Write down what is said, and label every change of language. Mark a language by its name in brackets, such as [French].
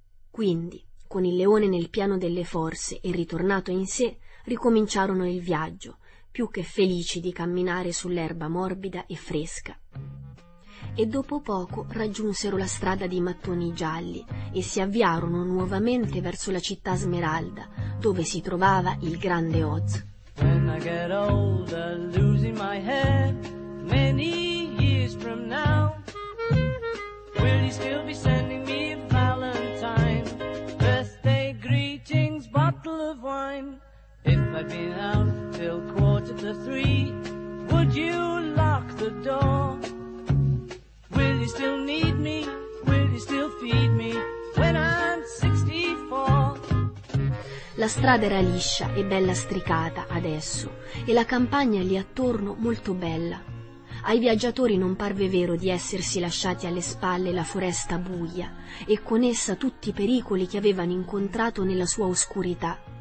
[Italian] Quindi, con il leone nel pieno delle forze e ritornato in sé, ricominciarono il viaggio, più che felici di camminare sull'erba morbida e fresca. E dopo poco raggiunsero la strada di mattoni gialli e si avviarono nuovamente verso la città smeralda, dove si trovava il grande Oz. [English] When I get older, losing my head, many years from now, will you still be sending me a valentine, birthday greetings, bottle of wine? If I'd been out till quarter to three, would you lock the door? Will you still need me? Will you still feed me when I'm 64? [Italian] La strada era liscia e bella stricata adesso, e la campagna lì attorno molto bella. Ai viaggiatori non parve vero di essersi lasciati alle spalle la foresta buia, e con essa tutti i pericoli che avevano incontrato nella sua oscurità.